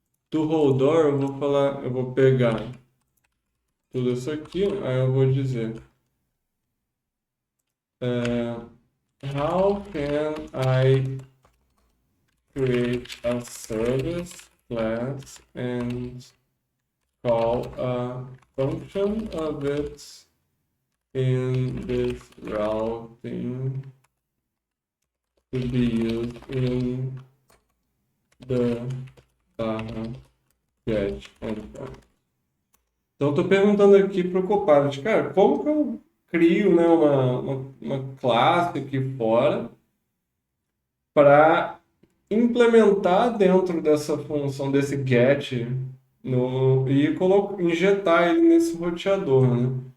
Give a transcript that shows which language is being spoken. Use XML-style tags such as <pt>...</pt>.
<pt>Do Holdor, eu vou falar, eu vou pegar tudo isso aqui, aí eu vou dizer</pt> <en>how can I create a service class and call a function of it in this routing to be used in the get endpoint.</en> <pt>Então, estou perguntando aqui para o Copilot, cara, como que eu crio, né, uma classe aqui fora para implementar dentro dessa função, desse get, e injetar ele nesse roteador, né?</pt>